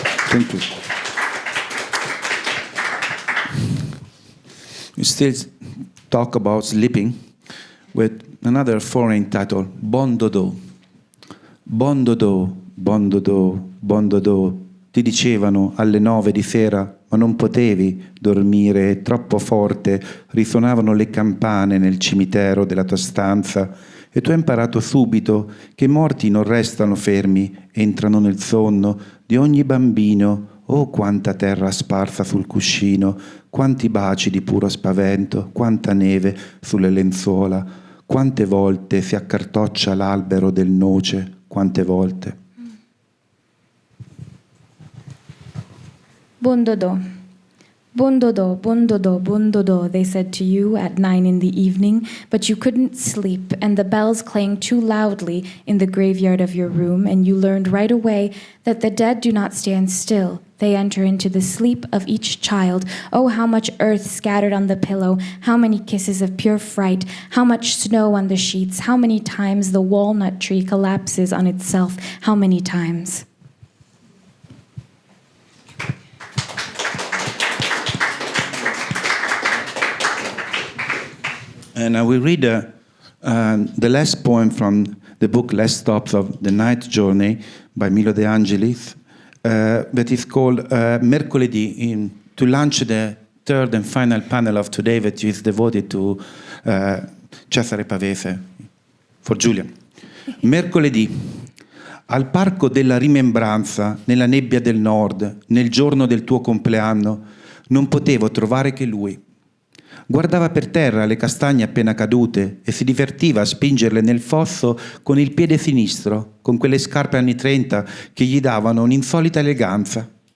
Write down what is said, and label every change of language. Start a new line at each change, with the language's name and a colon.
English: Thank you. We still talk about sleeping with another foreign title, Bon Dodo.
French: Bon Dodo, Bon Dodo, Bon Dodo.
Italian: Ti dicevano alle 9 di sera, ma non potevi dormire, troppo forte risuonavano le campane nel cimitero della tua stanza e tu hai imparato subito che i morti non restano fermi, entrano nel sonno di ogni bambino. Oh, quanta terra sparsa sul cuscino, quanti baci di puro spavento, quanta neve sulle lenzuola, quante volte si accartoccia l'albero del noce, quante volte.
French: Bon dodo.
English: Bon dodo, bon dodo, bon dodo, they said to you at 9 in the evening, but you couldn't sleep, and the bells clanged too loudly in the graveyard of your room, and you learned right away that the dead do not stand still. They enter into the sleep of each child. Oh, how much earth scattered on the pillow, how many kisses of pure fright, how much snow on the sheets, how many times the walnut tree collapses on itself, how many times. And I will read the last poem from the book Last Stops of the Night Journey by Milo De Angelis, that is called Mercoledì, to launch the third and final panel of today that is devoted to Cesare Pavese, for Giulia.
Italian: Mercoledì, al Parco della Rimembranza, nella nebbia del nord, nel giorno del tuo compleanno, non potevo trovare che lui. Guardava per terra le castagne appena cadute e si divertiva a spingerle nel fosso con il piede sinistro, con quelle scarpe anni 30 che gli davano un'insolita eleganza.